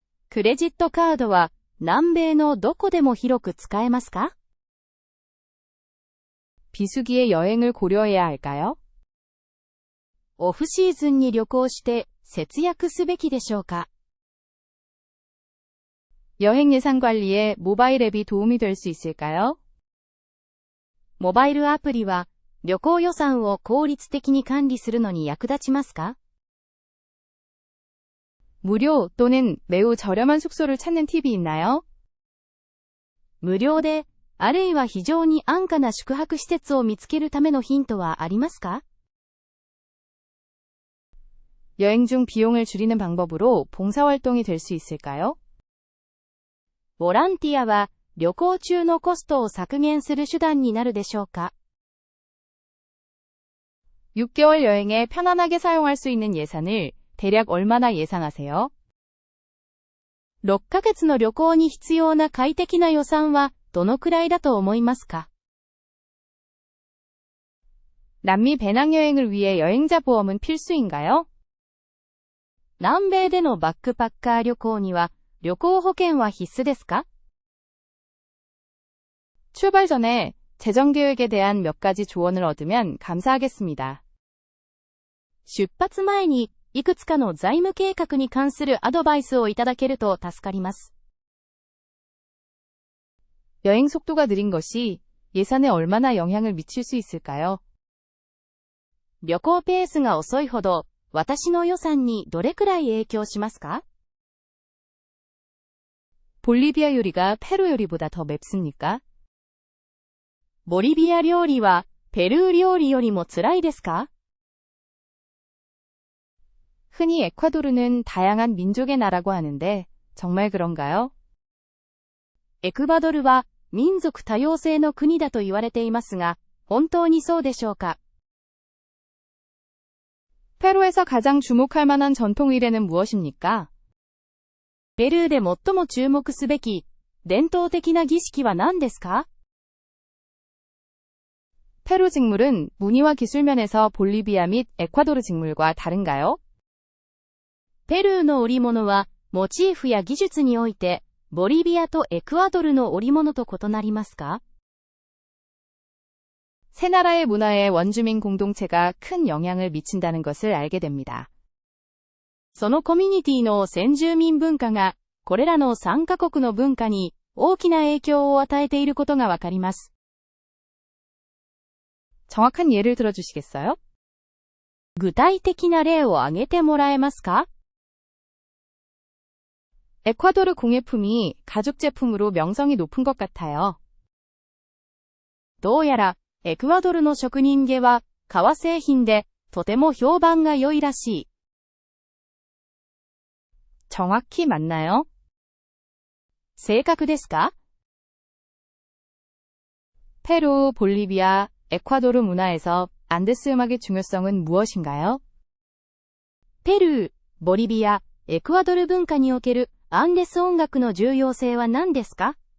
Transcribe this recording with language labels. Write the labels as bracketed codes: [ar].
[ja] クレジットカードは南米のどこでも広く使えますか？ [ko] 비수기에 여행을 고려해야 할까요? [ja] オフシーズンに旅行して節約すべきでしょうか。 [ko] 여행 예산 관리에 모바일 앱이 도움이 될 수 있을까요? [ja] モバイルアプリは旅行予算を効率的に管理するのに役立ちますか？ [ko] 무료 또는 매우 저렴한 숙소를 찾는 팁이 있나요? [ja] 無料で、あるいは非常に安価な宿泊施設を見つけるためのヒントはありますか？ [ko] 여행 중 비용을 줄이는 방법으로 봉사활동이 될 수 있을까요? [ja] ボランティアは旅行中のコストを削減する手段になるでしょうか？ [ko] 6개월 여행에 편안하게 사용할 수 있는 예산을 대략 얼마나 예상하세요? [ja] 6ヶ月の旅行に必要な快適な予算はどのくらいだと思いますか？ [ko] 남미 배낭여행을 위해 여행자 보험은 필수인가요? [ja] 南米でのバックパッカー旅行には旅行保険は必須ですか？ [ko] 출발 전에 재정 계획에 대한 몇 가지 조언을 얻으면 감사하겠습니다. [ja] 出発前にいくつかの財務計画に関するアドバイスをいただけると助かります。 [ko] 여행 속도가 느린 것이 예산에 얼마나 영향을 미칠 수 있을까요? [ja] 旅行ペースが遅いほど私の予算にどれくらい影響しますか？ [ko] 볼리비아 요리가 페루 요리보다 더 맵습니까? [ja] ボリビア料理はペルー料理よりも辛いですか？ [ko] 흔히 에콰도르는 다양한 민족의 나라고 하는데 정말 그런가요? [ja] エクバドルは民族多様性の国だと言われていますが、本当にそうでしょうか？ [ko] 페루에서 가장 주목할 만한 전통 의례는 무엇입니까? [ja] ペルーで最も注目すべき伝統的な儀式は何ですか？ [ko] 페루 직물은 문화와 기술 면에서 볼리비아 및 에콰도르 직물과 다른가요? [ja] ペルーの織物はモチーフや技術においてボリビアとエクアドルの織物と異なりますか？ [ko] 세 나라의 문화에 원주민 공동체가 큰 영향을 미친다는 것을 알게 됩니다. [ja] そのコミュニティの先住民文化がこれらの3カ国の文化に大きな影響を与えていることがわかります。 [ko] 정확한 예를 들어주시겠어요? [ja] 具体的な例を挙げてもらえますか？ [ko] 에콰도르 공예품이 가죽 제품으로 명성이 높은 것 같아요. [ja] どうやらエクアドルの職人芸は革製品でとても評判が良いらしい。 [ko] 정확히 맞나요? [ja] 正確ですか？ [ko] 페루, 볼리비아, 에콰도르 문화에서 안데스 음악의 중요성은 무엇인가요? [ja] ペルー、ボリビア、エクアドル文化におけるアンデス音楽の重要性は何ですか？